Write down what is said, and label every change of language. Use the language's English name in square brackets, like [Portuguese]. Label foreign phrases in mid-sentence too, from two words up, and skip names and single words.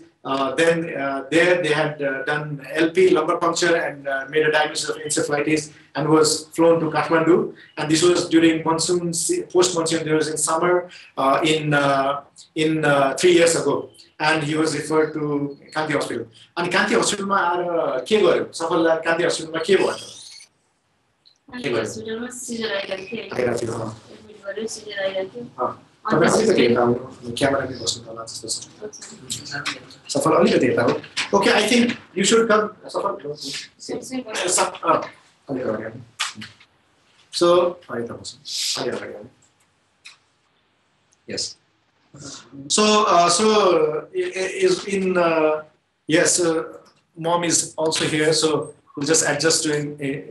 [English] Then there they had done LP, lumbar puncture, and made a diagnosis of encephalitis, and was flown to Kathmandu. And this was during monsoon, post-monsoon. There was in summer in 3 years ago, and he was referred to Kanti Hospital. [Nepali] And Kanti Hospital मा आरा के गर्यो? Safalलाई Kanti Hospital मा के भयो त? Kanti Hospital ma seizure आइरहेको थियो. एडमिट गर्यो, seizure आइरहेको थियो. तपाईं अलिकति यता आउनु, क्यामेराले बस्नु होला जस्तो छ. Safal अलिकति यता हो. [English] Okay, I think you should come. Safal. So, yes. So is in yes, mom is also here, so we'll just adjust to him.